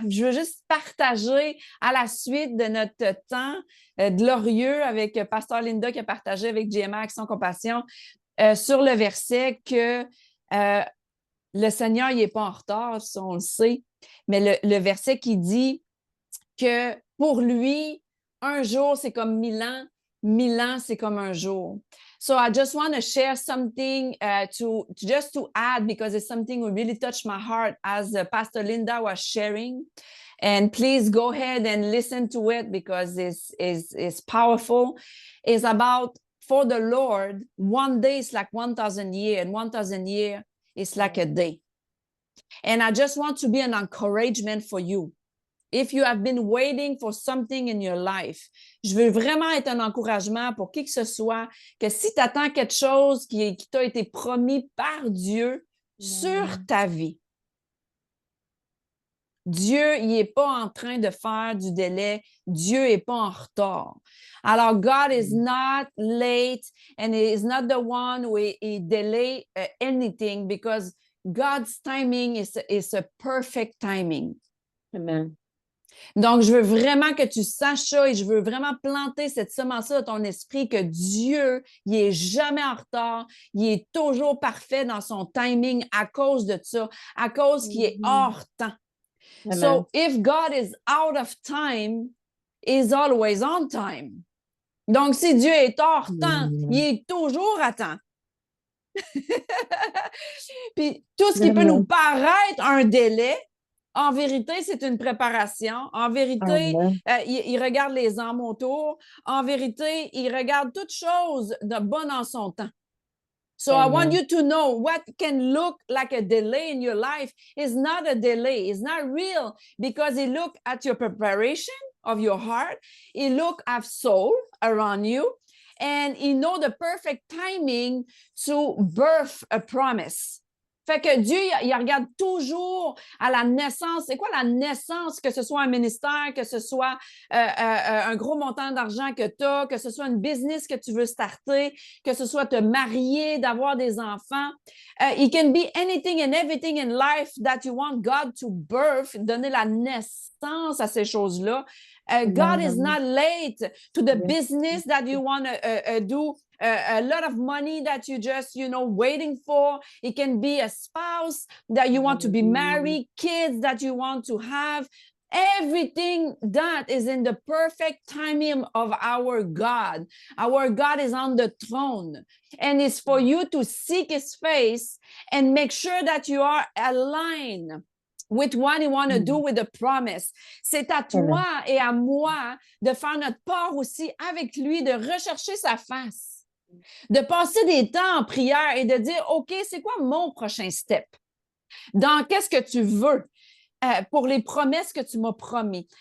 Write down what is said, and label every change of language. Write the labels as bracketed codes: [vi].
[fr] Je veux juste partager à la suite de notre temps glorieux avec Pasteur Linda qui a partagé avec GMA Action Compassion sur le verset que le Seigneur, il n'est pas en retard, ça on le sait, mais le verset qui dit que pour lui, un jour, c'est comme 1000 ans, c'est comme un jour. [en] So I just want to share something just to add because it's something that really touched my heart as Pastor Linda was sharing. And please go ahead and listen to it because it's powerful. It's about for the Lord, one day is like 1,000 years, and 1,000 years is like a day. And I just want to be an encouragement for you. If you have been waiting for something in your life, [fr] je veux vraiment être un encouragement pour qui que ce soit, que si tu attends quelque chose qui t'a été promis par Dieu sur ta vie, Dieu, il n'est pas en train de faire du délai. Dieu n'est pas en retard. [en] Alors, God is not late and he is not the one who he delay anything because God's timing is a perfect timing. Amen. [fr] Donc, je veux vraiment que tu saches ça et je veux vraiment planter cette semence-là dans ton esprit que Dieu, il est jamais en retard, il est toujours parfait dans son timing à cause de ça, à cause qu'il est hors temps. Amen. [en] So, if God is out of time, he's always on time. [fr] Donc, si Dieu est hors temps, il est toujours à temps. Puis, tout ce qui peut nous paraître un délai, en vérité, c'est une préparation. En vérité, il regarde les âmes autour. En vérité, il regarde toute chose de bonne en son temps. [en] So I want you to know what can look like a delay in your life is not a delay. It's not real because it look at your preparation of your heart. It look at soul around you. And you know the perfect timing to birth a promise. [fr] Fait que Dieu, il regarde toujours à la naissance. C'est quoi la naissance? Que ce soit un ministère, que ce soit un gros montant d'argent que tu as, que ce soit une business que tu veux starter, que ce soit te marier, d'avoir des enfants. [en] It can be anything and everything in life that you want God to birth, [fr] donner la naissance à ces choses-là. [en] God is not late to the business that you want to do. A lot of money that you just, waiting for. It can be a spouse that you want to be married, kids that you want to have. Everything that is in the perfect timing of our God. Our God is on the throne. And it's for you to seek his face and make sure that you are aligned with what you want to do with the promise. [fr] C'est à toi et à moi de faire notre part aussi avec lui, de rechercher sa face. De passer des temps en prière et de dire, OK, c'est quoi mon prochain step? Dans qu'est-ce que tu veux pour les promesses que tu m'as promis?